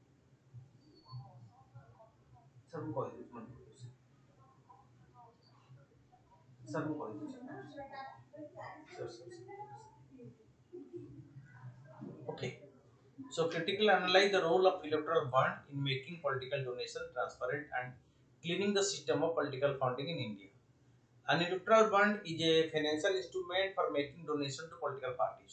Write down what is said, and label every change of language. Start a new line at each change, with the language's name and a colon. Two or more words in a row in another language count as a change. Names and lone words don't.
Odia: Sir, ମୁଁ କହିଦେଉଛି ମନେ ପକେଇଛି. Sir, ମୁଁ କହିଦେଉଛି.
English: Sir, Okay. So critically analyze the role of electoral bond in making political donation transparent and cleaning the system of political funding in India. An electoral bond is a financial instrument for making donation to political parties.